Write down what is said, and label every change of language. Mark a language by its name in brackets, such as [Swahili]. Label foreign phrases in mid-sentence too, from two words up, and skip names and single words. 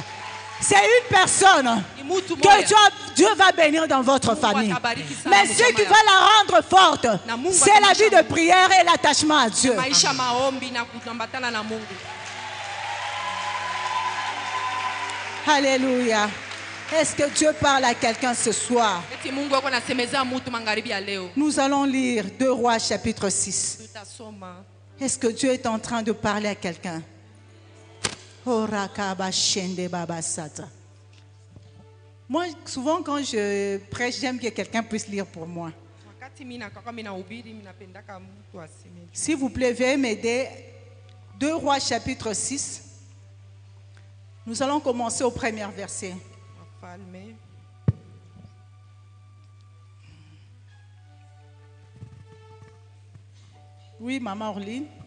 [French] C'est une personne que Dieu va bénir dans votre famille. Mais ce qui va la rendre forte, c'est la vie de prière et l'attachement à Dieu. Alléluia. Est-ce que Dieu parle à quelqu'un ce soir? [Swahili] eti Mungu ako nasemeza mutu magharibi ya leo. [French] Nous allons lire 2 Rois chapitre 6. [Swahili] Tutasoma. [French] Est-ce que Dieu est en train de parler à quelqu'un? Moi, souvent quand je prêche, j'aime que quelqu'un puisse lire pour moi. [Swahili] Wakati mimi nakaka mimi nahubiri mimi napendaka mtu aseme. [French] S'il vous plaît, veuillez m'aider. 2 Rois chapitre 6. Nous allons commencer au premier verset. [Swahili] Wafalme. [French] Oui, Maman Orline.